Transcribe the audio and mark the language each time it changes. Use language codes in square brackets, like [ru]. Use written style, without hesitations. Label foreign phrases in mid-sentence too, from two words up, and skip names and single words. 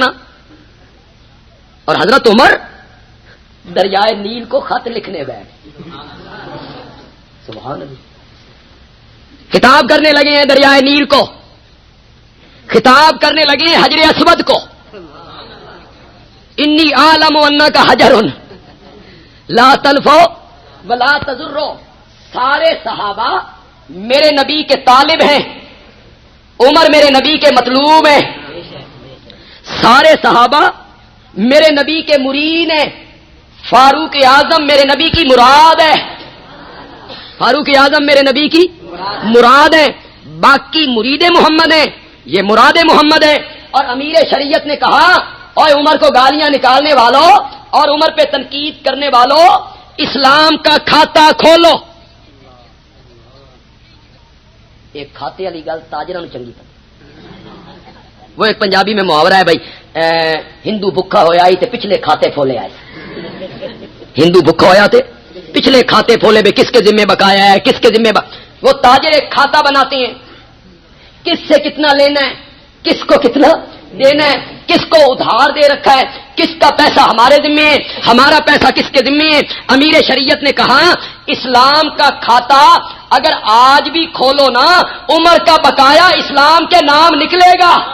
[ur] اور حضرت عمر دریائے نیل کو خط لکھنے بیٹھ، [ar] سبحان اللہ، [ur] خطاب کرنے لگے ہیں دریائے نیل کو، خطاب کرنے لگے ہیں حجر اسود کو. [ar] انی عالم انک حجر لا تلفو ولا تضرو. [ur] سارے صحابہ میرے نبی کے طالب ہیں، عمر میرے نبی کے مطلوب ہیں، سارے صحابہ میرے نبی کے مرید ہیں، فاروق اعظم میرے نبی کی مراد ہے، فاروق اعظم میرے نبی کی مراد ہے، باقی مرید محمد ہیں، یہ مراد محمد ہے. اور امیر شریعت نے کہا اور عمر کو گالیاں نکالنے والوں اور عمر پہ تنقید کرنے والوں اسلام کا کھاتا کھولو. [pa] ایک کھاتے والی گل تاجروں چنگی پتی. [ur] وہ ایک پنجابی میں محاورہ ہے بھائی، [pa] ہندو بھکھا ہویا تے پچھلے کھاتے پھولے آئے. ہندو بھکھا ہویا تے پچھلے کھاتے پھولے [ur] بھی کس کے ذمہ بقایا ہے، کس کے ذمہ وہ تاجر ایک کھاتا بناتے ہیں، کس سے کتنا لینا ہے، کس کو کتنا دینا ہے، کس کو ادھار دے رکھا ہے، کس کا پیسہ ہمارے ذمہ ہے، ہمارا پیسہ کس کے ذمہ ہے. امیر شریعت نے کہا اسلام کا کھاتا اگر آج بھی کھولو نا عمر کا بقایا اسلام کے نام نکلے گا.